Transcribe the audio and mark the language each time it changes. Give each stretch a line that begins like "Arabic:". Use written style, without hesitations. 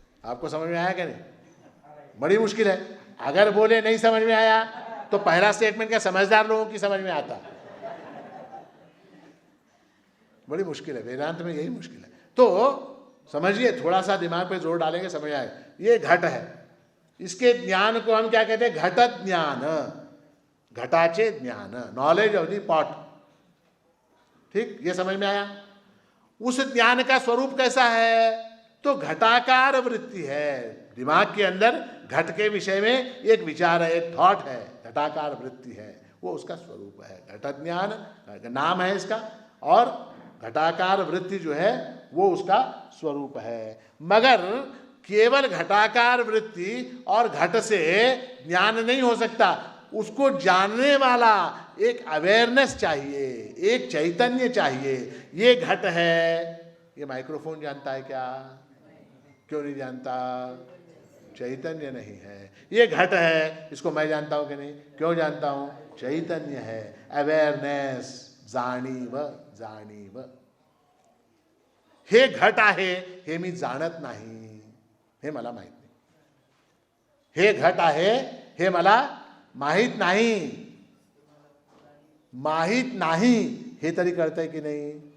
Hindi: आपको समझ में आया क्या? नहीं। बड़ी मुश्किल है। अगर बोले नहीं समझ में आया तो पहला स्टेटमेंट क्या समझदार लोगों की समझ में आता? बड़ी मुश्किल है, वेदांत में यही मुश्किल है। तो समझिए, थोड़ा सा दिमाग पे जोर डालेंगे समझ आए। ये घट है, इसके ज्ञान को हम क्या कहते हैं?
Marathi: घटत ज्ञान, घटाचे ज्ञान,
English: Knowledge of the pot.
Hindi: ठीक, ये समझ में आया। उस ज्ञान का स्वरूप कैसा है? तो घटाकार वृत्ति है। दिमाग के अंदर घट के विषय में एक विचार है, एक थॉट है, घटाकार वृत्ति है, वो उसका स्वरूप है। घट ज्ञान नाम है इसका, और घटाकार वृत्ति जो है वो उसका स्वरूप है। मगर केवल घटाकार वृत्ति और घट से ज्ञान नहीं हो सकता, उसको जानने वाला एक अवेयरनेस चाहिए, एक चैतन्य चाहिए। ये घट है। ये माइक्रोफोन जानता है क्या? क्यों नहीं जानता? चैतन्य नहीं है। ये घट है, इसको मैं जानता हूं कि नहीं? क्यों जानता हूं? चैतन्य है, अवेयरनेस, जाणीव जाणीव।
Marathi: हे घट आहे हे मी जाणत नाही, हे मला माहित नाही। हे घट आहे हे मला माहित नाही। माहित नाही हे तरी कळतंय की नाही?